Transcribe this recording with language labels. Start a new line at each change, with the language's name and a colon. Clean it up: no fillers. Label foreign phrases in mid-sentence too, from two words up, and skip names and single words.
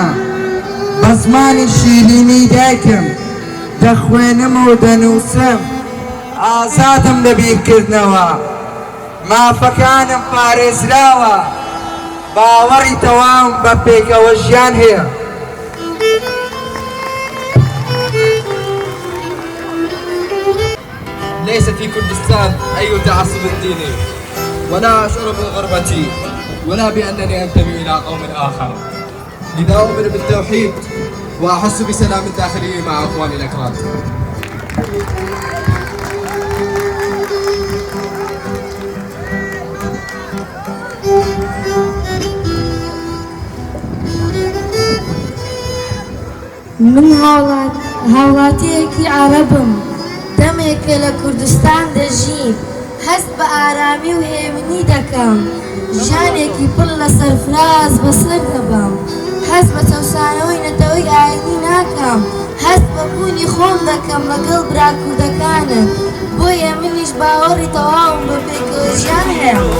Central Kurdish: بە زمانی شیرینی دایکم دەخوێنم و دەنووسم ئازادم لە بیرکردنەوە مافەکانم پارێزراوە باوەڕی تەواوم بە پێکەوە ژیان هەیە
Arabic: ليس في كردستان أي تعصب ديني ولا أشعر بالغربة ولا بأنني أنتمي إلى قوم آخر لذا أؤمن بالتوحيد وأحس بسلام داخلي مع أخواني الأكراد
Central Kurdish: من هاوڵاتیەکی عەرەبم دەمێکە لە کوردستان دەژیم هەست بە ئارامی و هێمنی دەکەم ژیانێکی پڕ لە سەرفراز بەسەر دەبەم هەست بە چەوسانەوەی نەتەوەی ئاینی ناکەم هەست بە بوونی خۆم دەکەم لەگەڵ براکوردەکانم بۆیە منیش باوەڕی تەواوم بە پێکەوە ژیان هەیە